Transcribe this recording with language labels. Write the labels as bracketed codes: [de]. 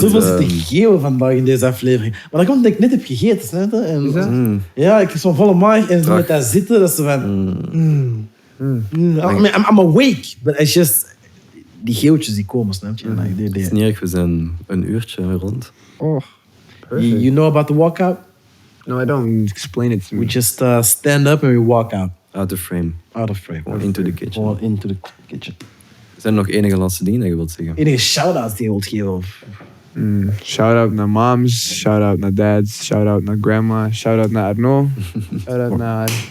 [nl] Zoveel zitten geven vandaag in deze aflevering. Maar dat komt omdat ik net heb gegeten. Snap je? En, ja, ik heb zo'n volle maag en zo met dat zitten, dat is zo van... [en] I'm awake, but it's just... [nl] Die geeltjes die komen, snap je? Het is niet erg, we zijn een uurtje rond. [en] Oh, you know about the walkout? No, I don't. Explain it to me. We just stand up and we walk out. Out of frame. Out of frame. Or into the kitchen. Or into the kitchen. [nl] Zijn er nog enige laatste dingen dat je wilt zeggen? Enige shout-outs die je wilt geven? Of... Shout-out naar moms, shout-out naar dads, shout-out naar grandma, shout-out naar Arno, shout-out naar...